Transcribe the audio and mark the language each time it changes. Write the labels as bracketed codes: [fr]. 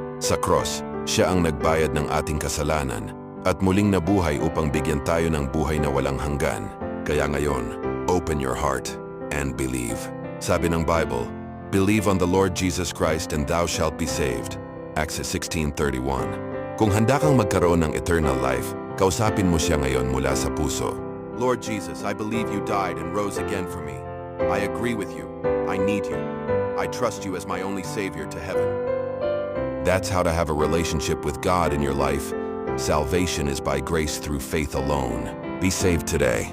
[tl] Sa cross, siya ang nagbayad ng ating kasalanan at muling nabuhay upang bigyan tayo ng buhay na walang hanggan. Kaya ngayon, [en] open your heart and believe. Sabi ng Bible, believe on the Lord Jesus Christ and thou shalt be saved. Acts 16:31. [tl] Kung handa kang magkaroon ng eternal life, kausapin mo siya ngayon mula sa puso. [en] Lord Jesus, I believe you died and rose again for me. I agree with you. I need you. I trust you as my only Savior to heaven. That's how to have a relationship with God in your life. Salvation is by grace through faith alone. Be saved today.